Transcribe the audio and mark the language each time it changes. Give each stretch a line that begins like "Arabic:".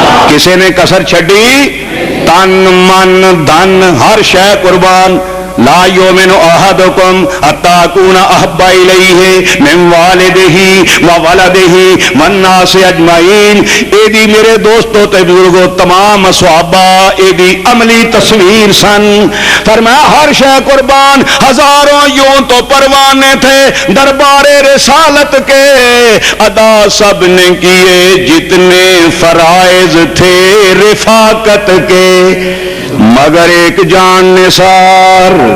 Punjabi: کسی نے کسر چھڈی؟ تن من دھن ہر شے قربان.
Arabic: لا یؤمن احدکم حتی اکون احب الیہ من والدہ وولدہ والناس اجمعین.
Punjabi: اے دی میرے دوستو تے بزرگو تمام صحابہ اے دی عملی تصویر سن.
Urdu: فرمایا ہر شے قربان، ہزاروں یوں تو پروانے تھے دربار رسالت کے، ادا سب نے کیے جتنے فرائض تھے رفاقت کے، مگر ایک جان نثار،